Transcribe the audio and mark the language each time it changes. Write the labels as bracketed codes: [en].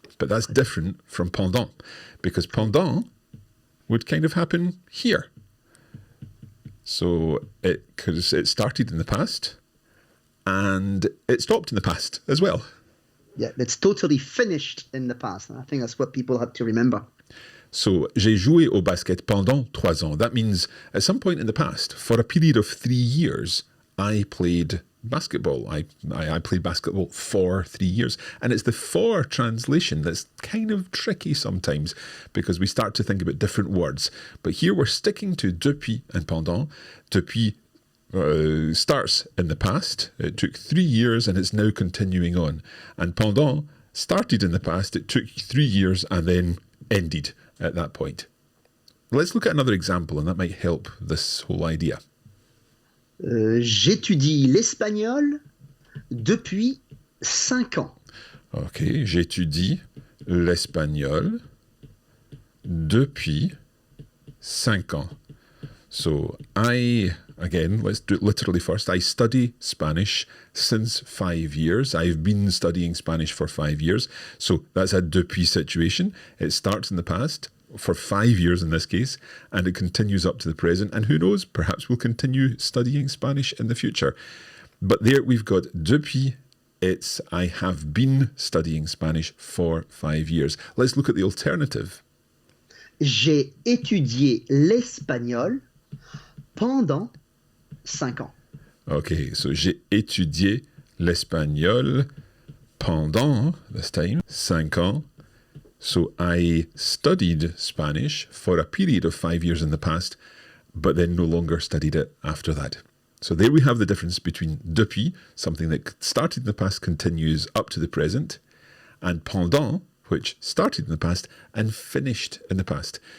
[en] But that's different from pendant because pendant would kind of happen here. So it started in the past and it stopped in the past as well. Yeah, it's totally finished in the past. And I think that's what people have to remember. So, [fr] j'ai joué au basket pendant 3 ans. [en] That means at some point in the past, for a period of 3 years, I played basketball. I played basketball for 3 years. And it's the for translation that's kind of tricky sometimes because we start to think about different words. But here we're sticking to depuis and pendant. Depuis starts in the past. It took 3 years and it's now continuing on. And pendant started in the past. It took 3 years and then ended at that point. Let's look at another example and that might help this whole idea. [fr] J'étudie l'espagnol depuis 5 ans. [en] Okay, [fr] j'étudie l'espagnol depuis 5 ans. [en] So again, let's do it literally first. I study Spanish since 5 years. I've been studying Spanish for 5 years. So that's a depuis situation. It starts in the past for 5 years in this case, and it continues up to the present. And who knows, perhaps we'll continue studying Spanish in the future. But there we've got depuis. It's I have been studying Spanish for 5 years. Let's look at the alternative. [fr] J'ai étudié l'espagnol pendant 5 ans. [en] Okay, so [fr] j'ai étudié l'espagnol pendant, [en] this time, [fr] 5 ans. [en] So I studied Spanish for a period of 5 years in the past, but then no longer studied it after that. So there we have the difference between depuis, something that started in the past continues up to the present, and pendant, which started in the past and finished in the past.